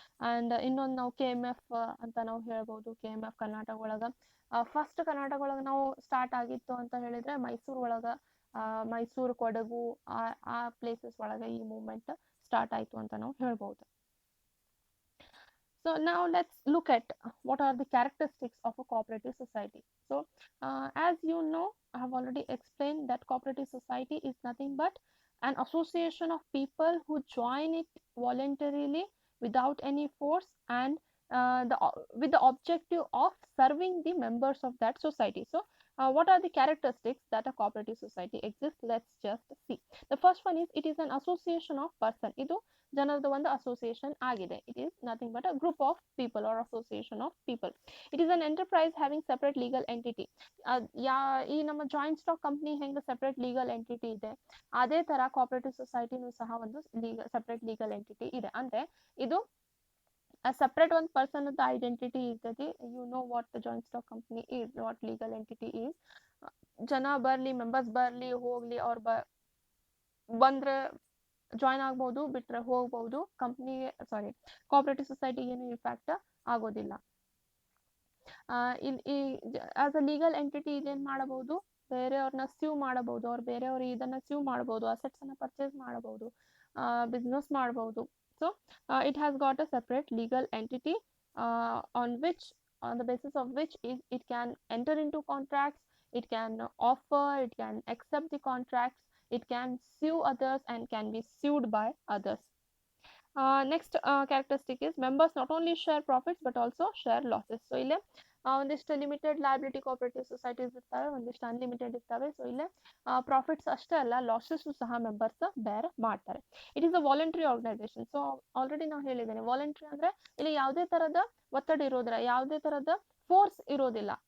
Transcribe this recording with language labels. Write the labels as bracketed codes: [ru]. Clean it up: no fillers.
[kn] And ಇನ್ನೊಂದು ನಾವು KMF ಅಂತ ನಾವು ಹೇಳ್ಬೋದು. KMF ಕರ್ನಾಟಕ ಒಳಗೆ ಫಸ್ಟ್ ಕರ್ನಾಟಕ ಒಳಗೆ ನಾವು ಸ್ಟಾರ್ಟ್ ಆಗಿತ್ತು ಅಂತ ಹೇಳಿದರೆ ಮೈಸೂರು ಒಳಗೆ, ಮೈಸೂರು, ಕೊಡಗು ಆ ಪ್ಲೇಸಸ್ ಒಳಗೆ ಈ ಮೂವ್ಮೆಂಟ್ ಸ್ಟಾರ್ಟ್ ಆಯಿತು ಅಂತ ನಾವು ಹೇಳ್ಬೋದು. [en] So now let's look at what are the characteristics of a cooperative society. So as you know, I have already explained that cooperative society is nothing but an association of people who join it voluntarily without any force and with the objective of serving the members of that society. So what are the characteristics that a cooperative society exists? Let's just see. The first one is it is an association of person. [kn] ಇದು ಜನರದ ಒಂದು association ಆಗಿದೆ. [en] It is nothing but a group of people or association of people. It is an enterprise having separate legal entity. [kn] ಈ ನಮ್ಮ joint stock company ಹೆಂಗೆ separate legal entity ಇದೆ, ಅದೇ ಥರ cooperative ಸೊಸೈಟಿನೂ ಸಹ ಒಂದು ಸೆಪರೇಟ್ ಲೀಗಲ್ ಎಂಟಿಟಿ ಇದೆ. ಅಂದರೆ ಇದು ಸೆಪರೇಟ್ ಒಂದು ಪರ್ಸನ್ದ ಐಡೆಂಟಿಟಿ ಇರ್ತೈತಿ. [en] You know what the joint stock company is, what legal entity is. [kn] ಜನ ಬರಲಿ, ಮೆಂಬರ್ಸ್ ಬರಲಿ ಹೋಗಲಿ, ಅವ್ರು ಬಂದರೆ ಜಾಯ್ನ್ ಆಗ್ಬೋದು, ಬಿಟ್ಟರೆ ಹೋಗ್ಬೋದು. ಕಂಪ್ನಿಗೆ ಕೋಆಪರೇಟಿವ್ ಸೊಸೈಟಿಗೆ ಏನು ಇಂಪ್ಯಾಕ್ಟ್ ಆಗೋದಿಲ್ಲ. ಈ [en] as a legal entity [kn] ಇದೇನು ಮಾಡಬಹುದು, ಬೇರೆಯವ್ರನ್ನ ಸ್ಯೂ ಮಾಡಬಹುದು, ಅವ್ರು ಬೇರೆಯವ್ರಿಗೆ ಇದನ್ನು ಸ್ಯೂ ಮಾಡಬಹುದು, ಅಸೆಟ್ಸನ್ನು ಪರ್ಚೇಸ್ ಮಾಡಬಹುದು, ಬಿಸ್ನೆಸ್ ಮಾಡಬಹುದು. [en] So it has got a separate legal entity on the basis of which it can enter into contracts, it can offer, it can accept the contracts, it can sue others and can be sued by others. Next characteristic is members not only share profits but also share losses. [kn] So ಇಲ್ಲಿ ಒಂದಿಷ್ಟು limited liability cooperative societies ಇರ್ತವೆ, ಒಂದಿಷ್ಟು unlimited ಇರ್ತವೆ. So ಇಲ್ಲೇ profits ಅಷ್ಟೇ ಅಲ್ಲ, losses ಸಹ members ಬೇರ್ ಮಾಡ್ತಾರೆ. [en] It is a voluntary organisation. [kn] So already ನಾವು ಹೇಳಿದ್ದೇನೆ, ವಾಲಂಟ್ರಿ ಅಂದರೆ ಇಲ್ಲಿ ಯಾವುದೇ ಥರದ ಒತ್ತಡ ಇರೋದಿಲ್ಲ, ಯಾವುದೇ ಥರದ ಫೋರ್ಸ್ ಇರೋದಿಲ್ಲ.